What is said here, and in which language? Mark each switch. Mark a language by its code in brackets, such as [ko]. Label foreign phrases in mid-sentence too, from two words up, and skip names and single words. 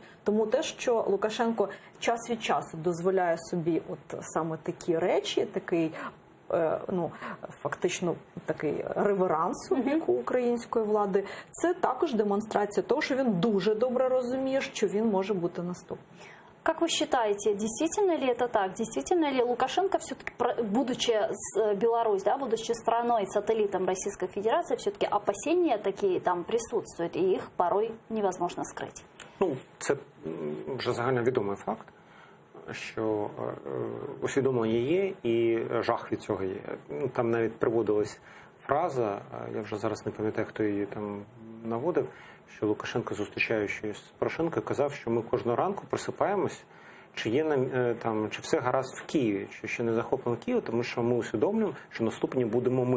[uk] Тому те, що Лукашенко час від часу дозволяє собі от саме такі речі, такий, ну, фактично такий реверанс у бік української влади, це також демонстрація того, що він дуже добре розуміє, що він може бути наступним. [ru] Как вы считаете, действительно ли это так? Действительно ли Лукашенко, все-таки, будучи Беларусь, да, будучи страной, сателлитом Российской Федерации, все-таки опасения такие там присутствуют, и их порой невозможно скрыть? [uk] Ну, це вже загальновідомий факт, що усвідомлення є і жах від цього є. Ну, там навіть приводилась фраза, я вже зараз не пам'ятаю, хто її там наводив, що Лукашенко, зустрічаючись з Порошенком, казав, що ми кожного ранку просипаємось, чи є там, чи все гаразд в Києві, що ще не захоплено Київ, тому що ми усвідомлюємо, що наступні будемо ми.